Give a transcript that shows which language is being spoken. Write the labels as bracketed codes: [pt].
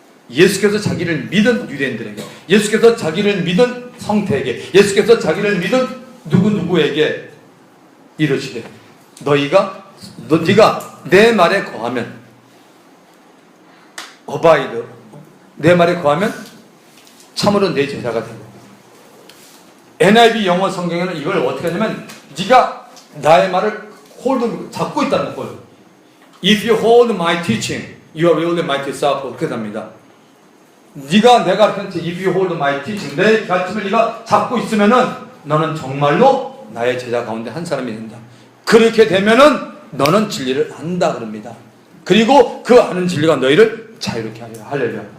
[ko] 예수께서 자기를 믿은 유대인들에게, 예수께서 자기를 믿은 성태에게, 예수께서 자기를 믿은 누구누구에게 이르시되 네가 내 말에 거하면 어바이드, 내 말에 거하면 참으로 내 제자가 되고. NIV 영어 성경에는 이걸 어떻게 하냐면 네가 나의 말을 잡고 있다는 거예요. [en] If you hold my teaching, you are really my disciple. [ko] 그렇게 답니다. 네가 내가 가르친 [en] If you hold my teaching, [ko] 내 가르침을 네가 잡고 있으면은 너는 정말로 나의 제자 가운데 한 사람이 된다. 그렇게 되면은 너는 진리를 안다 그럽니다. 그리고 그 아는 진리가 너희를 자유롭게 하리라. 할렐루야.